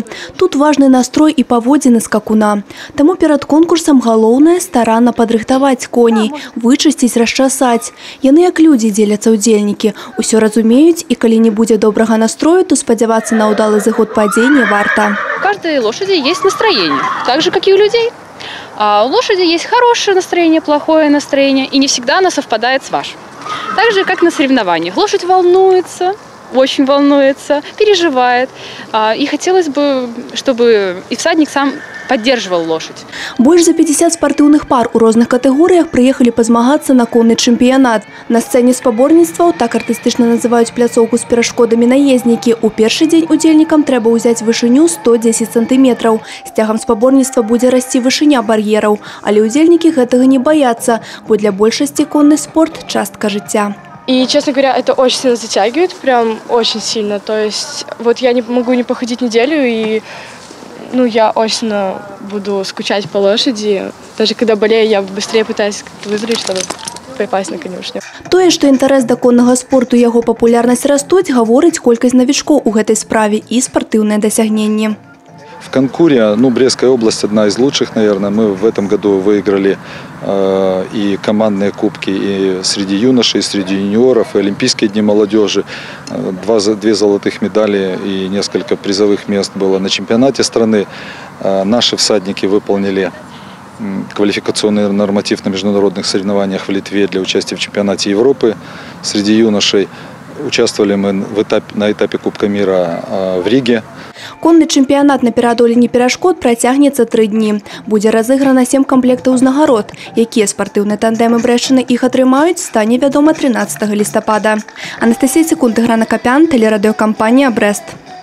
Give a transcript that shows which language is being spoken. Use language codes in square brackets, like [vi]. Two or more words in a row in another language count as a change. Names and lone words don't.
[be] Тут важны настрой і паводзіны скакуна. Таму перад конкурсам галоўнае старанна падрыхтаваць коней, вычысціць, расчасаць. Яны як людзі дзеляцца удзельнікі, усё разумеюць, і калі не будзе добрага настрою, то спадзявацца на ўдалы зыход падзей не варта. [ru] У каждой лошади есть настроение, так же, как и у людей. А у лошади есть хорошее настроение, плохое настроение, и не всегда оно совпадает с вашим. Так же, как на соревнованиях. Лошадь волнуется, очень волнуется, переживает. И хотелось бы, чтобы и всадник сам поддерживал лошадь. [be] Больш за 50 спартыўных пар у розных катэгорыях прыехалі пазмагацца на конны чэмпіянат. На сцэне спаборніцтваў, так артыстычна называюць пляцоўку з перашкодамі наезднікі, у першы дзень удзельнікам трэба ўзяць вышыню 110 сантыметраў. З цягам спаборніцтва будзе расці вышыня бар'ераў, але удзельнікі гэтага не баяцца, бо для большасці конны спорт – частка жыцця. [ru] И, честно говоря, это очень сильно затягивает, прям очень сильно. То есть вот я не могу не походить неделю, и я очень буду скучать по лошади. Даже когда болею, я быстрее пытаюсь выздороветь, чтобы попасть на конюшню. [be] Тое, што інтарэс да коннага спорту і яго папулярнасць растуць, гаворыць колькасць новичкоў у гэтай справе і спартыўныя дасягненні. [ru] В конкуре, Брестская область одна из лучших, наверное. Мы в этом году выиграли и командные кубки и среди юношей, и среди юниоров, и Олимпийские дни молодежи. Две золотых медали и несколько призовых мест было на чемпионате страны. Наши всадники выполнили квалификационный норматив на международных соревнованиях в Литве для участия в чемпионате Европы среди юношей. Участвовали мы на этапе Кубка мира в Риге. [be] Конны чэмпіянат на пераадоленні перашкод працягнецца 3 дні. Будзе разыграна 7 камплектаў узнагарод. Якія спартыўныя тандэмы брэшчыны іх атрымаюць, стане вядома 13 лістапада. Анастасія Секунд, Іграна Капян, тэлерадыёкампанія «Брэст».